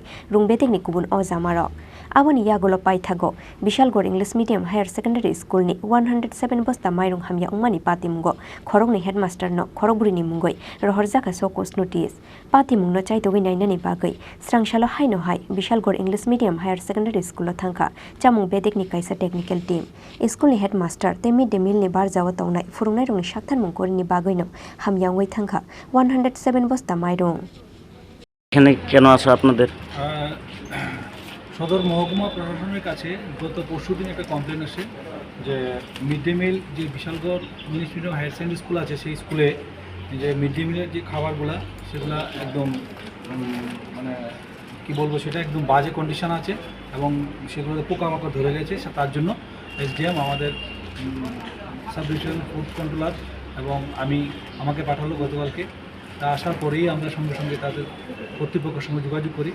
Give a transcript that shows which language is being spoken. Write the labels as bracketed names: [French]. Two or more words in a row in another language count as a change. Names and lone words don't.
[Kok Borok] rungbetek ni kubun o jamaro aboni yagulo paithago Bishalgor English Medium Higher Secondary School ni 107 Bosta Mairung Hamya wngmani Patimungo Khorokni Headmaster no Khorokbwrwini Mungwi Rwjakha [English] showcase notice [Kok Borok] Patimung no chaitogui nainani bagui srangsalo haino hai Bishalgor English Medium Higher Secondary School thangkha chamung bedek ni kaisa [English] technical team [Kok Borok] school ni headmaster te [English] midday meal [Kok Borok] ni barjao tongnai phurungnai rongni sakthar mungkori ni bagui no Hamya wngwi thangkha 107 Bosta Mairung. [Bangla] এখানে কেন আসা আপনাদের সদর মহকুমা প্রশাসনের কাছে গত পরশুদিন একটা কমপ্লেন আসে যে [English] mid day meal [Bangla] যে বিশালগড় ইংলিশ মিডিয়াম হায়ার সেকেন্ডারি স্কুল আছে সেই স্কুলে যে মিড ডে মিলের যে খাবারগুলো সেগুলো একদম মানে কি বলবো সেটা একদম বাজে কন্ডিশন আছে এবং সেগুলোতে পোকামাকড় ধরে গেছে তার জন্য এসডিএম আমাদের [English] sub divisional food controller [Bangla] এবং আমাকে পাঠালো গতকালকে তা আসার পরেই আমরা সঙ্গে সঙ্গে তাদের কর্তৃপক্ষের সঙ্গে যোগাযোগ করি।